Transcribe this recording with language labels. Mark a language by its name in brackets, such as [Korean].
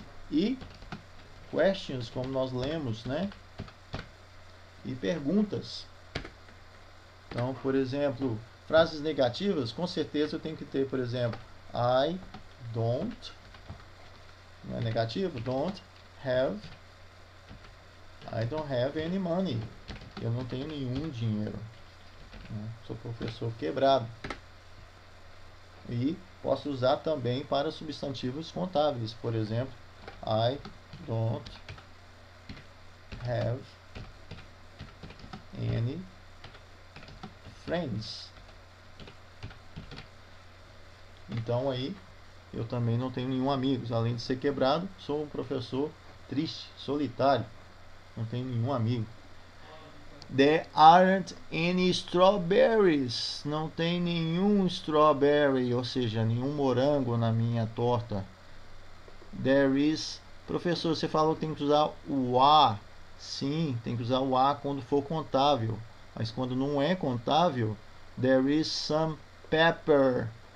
[Portuguese] E questions, como nós lemos, né? E perguntas. Então, por exemplo, frases negativas, com certeza eu tenho que ter, por exemplo, [English] I don't, [Portuguese] não é negativo? [English] Don't have, I don't have any money. [Portuguese] Eu não tenho nenhum dinheiro. Sou professor quebrado. E posso usar também para substantivos contáveis. Por exemplo, [English] I don't have any friends. [Portuguese] Então aí eu também não tenho nenhum amigo. Além de ser quebrado, sou um professor triste, solitário. Não tenho nenhum amigo. [English] There aren't any strawberries. [Portuguese] Não tem nenhum strawberry, ou seja, nenhum morango na minha torta. [English] There is. [Portuguese] Professor, você falou que tem que usar o a. Sim, tem que usar o a quando for contável. Mas quando não é contável, [English] there is some pepper.